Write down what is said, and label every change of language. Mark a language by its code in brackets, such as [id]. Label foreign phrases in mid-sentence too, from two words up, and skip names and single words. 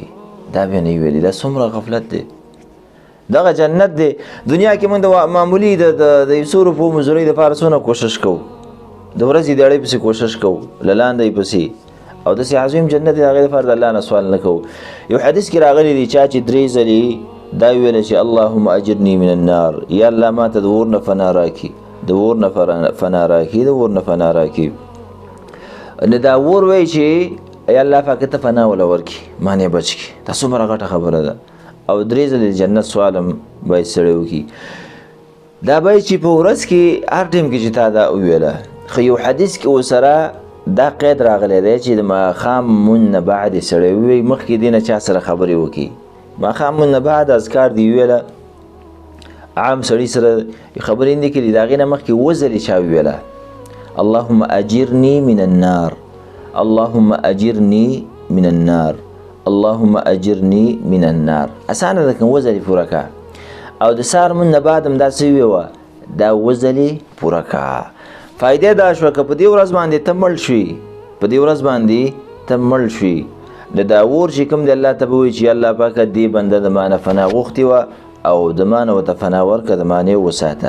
[ps] دا به نه ویلي. دا څومره غفلت دی. دغه جنت دی. دنیا کې موږ د معمولي د 100 روپو مزدورۍ دپاره څونه کوشش کوو، د ورځې دیاړۍ پسې کوشش کوو، له لاندې پسې، او داسې عظیم جنت دی، د هغې دپاره د الله نه سوال نه کوو. یو حدیث کې راغلی دی چا چې 3 ځلې دا ویله چې [ar] اللهم اجرني من النار، [ps] یا الله ما ته د اور نه فنا راکړي، د اور نه فنا راکړي، د اور نه فنا راکړي. نو دا اور وایي چې یا الله پاکه ته فنا وله ورکړي، ما نه بچ کړي. دا څومره غټه خبره ده. او 3 ځلې جنت سوالم باید سړی وکړي. دا باید چې په ورځ کې هر ټیم کې چې تا دا وویله. خو یو حدیث کې ورسره دا قید راغلی دی چې د ماښام مونځ نه بعد یې سړی ووایي، مخکې دې نه چا سره خبرې وکړي. ماښام مونځ نه بعد اذکار دې وویله، عام سړي سره خبرې نه کړي، د هغې نه مخکې 7 ځلې چا وویله [ar] اللهم اجرني من النار، اللهم اجرني من النار، اللهم اجرني من النار. [ps] اسانه ده که 7 ځلې پوره کا. او د سهار مونځ نه بعد هم داسې وویوه، دا 7 ځلې پوره کا. فایده دا شوه که په دې ورځ باندې ته مړ شوي، په دې ورځ باندې ته مړ شوي، نو دا اور چې کوم دی الله ته به وایي چې الله پاکه دې بنده د ما نه فنا غوښتې وه او د ما نه ورته فنا ورکړه، د ما نه یې وساته.